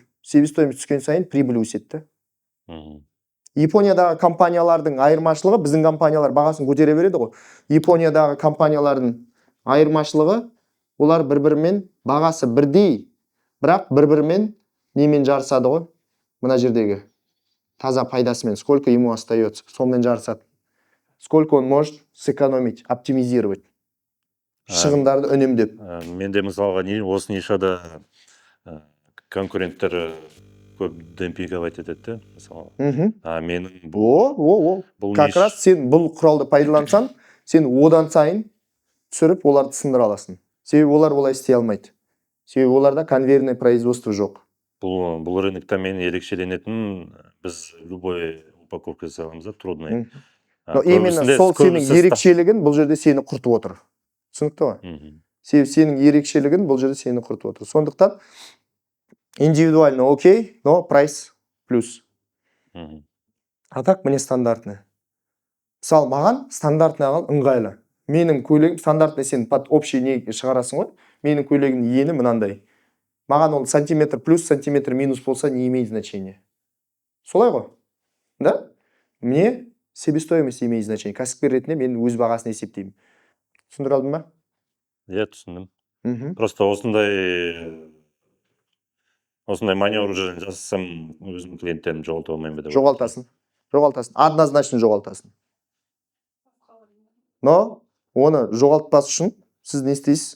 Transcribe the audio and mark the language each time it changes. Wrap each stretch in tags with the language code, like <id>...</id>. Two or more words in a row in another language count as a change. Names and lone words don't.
<kk>Себестоимость түскен сайын прибыль өседі. Япониядағы компаниялардың айырмашылығы, біздің компаниялар бағасын көтере береді ғой. Япониядағы компаниялардың айырмашылығы, олар бір-бірімен бағасы бірдей, бірақ бір-бірімен немен жарысады ғой? Мына жердегі таза пайдасымен,</kk> <ru>сколько ему остается,</ru> <kk>сонымен жарысады.</kk> <ru>Сколько он может сэкономить, оптимизировать.</ru> <kk>Шығындарды үнемдеп. Менде мысалға осы нишада конкуренттер көп демпинговать етеді, мысалы. Менің бұл</kk> <ru>как раз</ru> <kk>сен бұл құралды пайдалансаң, сен одан сайын түсіріп, оларды сындыра аласың. Себебі олар олай істей алмайды. Себебі оларда</kk> <ru>конвейерный производство</ru> <kk>жоқ. Бұл рынокта мен ерекшеленетін, біз</kk> <ru>любой упаковка</ru> <kk>жасаймыз да, трудный. Именно сол сенің ерекшелігін бұл жерде сені құртып отыр. Түсінікті ғой? Себебі сенің ерекшелігін бұл жерде сені құртып отыр.</kk> <ru>Сондықтан индивидуально окей, но прайс плюс. А так мне стандартный.</ru> <kk>Мысалы, маған стандартный алған ыңғайлы. Менің көйлегім стандартный, сен</kk> <ru>под общий</ru> <kk>не шығарасың ғой. Менің көйлегімнің ені мынандай. Маған ол сантиметр плюс, сантиметр минус болса,</kk> <ru>не имеет значения.</ru> <kk>Солай ғой? Да?</kk> <ru>Мне себестоимость имеет значение.</ru> <kk>Кәсіпкер ретінде мен өз бағасын есептеймін. Түсіндіре алдым ба? Иә, түсіндім. Просто осындай маневр жасасам, өзім клиенттерім жоғалта алмаймын ба? Жоғалтасың. Однозначно жоғалтасың. Но оны жоғалтпас үшін сіз не істейсіз?</kk>